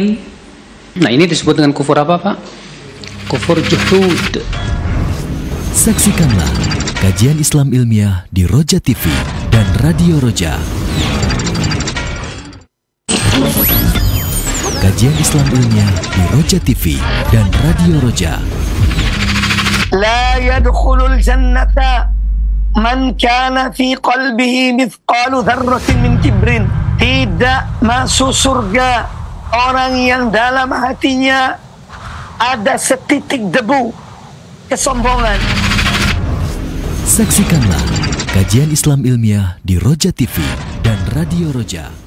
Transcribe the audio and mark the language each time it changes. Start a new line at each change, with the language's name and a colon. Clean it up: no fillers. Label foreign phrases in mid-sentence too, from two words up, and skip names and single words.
Indonesian: Nah ini disebut dengan kufur apa Pak? Kufur juhud. Saksikanlah kajian Islam ilmiah di Roja TV dan Radio Roja. Kajian Islam ilmiah di Roja TV dan Radio Roja.
Arabic: لا يدخل الجنة من كان في قلبه مثقال ذرة من كبر.
Indonesian: Tidak masuk surga orang yang dalam hatinya ada setitik debu kesombongan. Saksikanlah kajian Islam ilmiah di Roja TV dan Radio Roja.